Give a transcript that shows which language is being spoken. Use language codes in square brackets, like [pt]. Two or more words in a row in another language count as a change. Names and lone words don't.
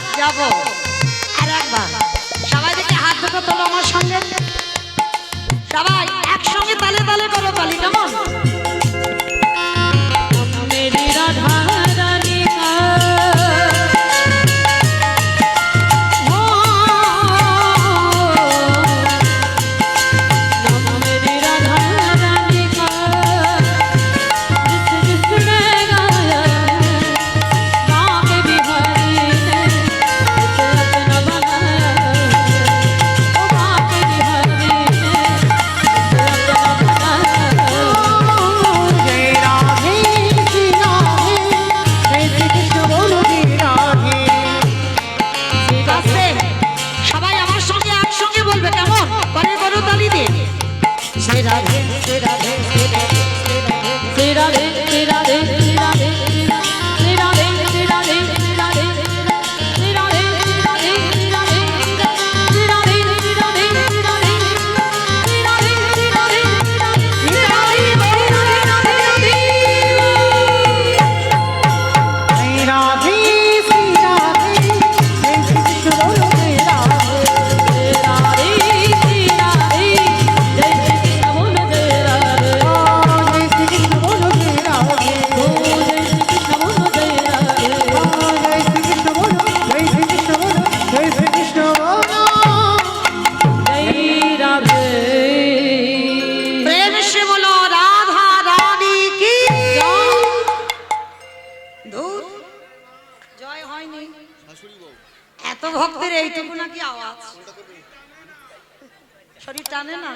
[bn] যাবো। আর একবার সবাই দেখে হাত দুটো তোলো আমার সঙ্গে, সবাই একসঙ্গে তালে তালে করো তালি, কেমন? [hi] मेरी राधा रानी का नाम मेरी राधा रानी का जिसने गाया बाके बिहारी ने उसे अपना बनाया, ओ बाके बिहारी ने उसे अपना बनाया। जय राधे श्री राधे, जय श्री कृष्ण बोलो जय राधे। [bn] আস্তে সবাই আমার সঙ্গে একসঙ্গে বলবে, কেমন? করে করো তালি দিয়ে। শ্রী রাধে শ্রী রাধে শ্রী রাধে শ্রী রাধে। [hi] Sri Radhe, Sri Radhe, Sri Radhe, Sri Radhe, Sri Radhe, Sri Radhe, Sri Radhe, Sri Radhe, Sri Radhe, Sri Radhe, Sri Radhe, Sri Radhe, Sri Radhe, Sri Radhe, Sri Radhe, जय राधे श्री राधे, जय श्री कृष्ण बोलो जय राधे। श्री राधे, श्री राधे, जय श्री कृष्ण बोलो जय राधे, जय श्री कृष्ण बोलो जय राधे। जय श्री कृष्ण बोलो जय राधे. जय श्री कृष्ण बोलो, जय श्री कृष्ण बोलो, जय श्री कृष्ण बोलो। जय राधे प्रेम से बोलो राधा रानी की [bn] ধুর, জয় হয়নি। এত ভক্তের এইটুকু নাকি আওয়াজ, শরীর টানে না?